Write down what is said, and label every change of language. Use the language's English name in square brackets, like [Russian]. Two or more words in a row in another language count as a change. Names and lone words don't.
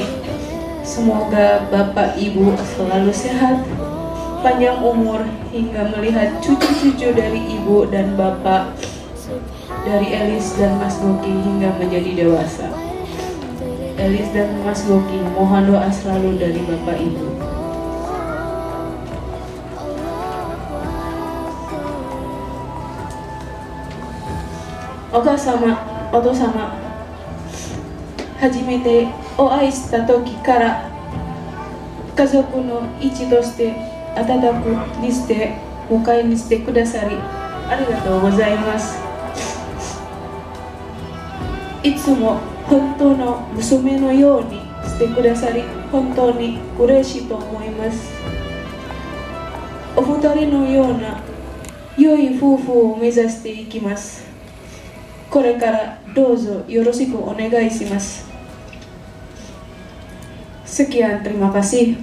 [Indonesian] Semoga Bapak Ibu selalu sehat, panjang umur, hingga melihat cucu-cucu dari Ibu dan Bapak, dari Elis dan Mas Goki hingga menjadi dewasa. Elis dan Mas Goki mohon doa selalu dari Bapak Ibu. [Japanese] お父様初めてお会いした時から家族の一として温くにして迎えにしてくださりありがとうございます。いつも本当の娘のようにしてくださり本当に嬉しいと思います。お二人のような良い夫婦を目指していきます。これからどうぞよろしくお願いします。 [Indonesian] Sekian, terima kasih.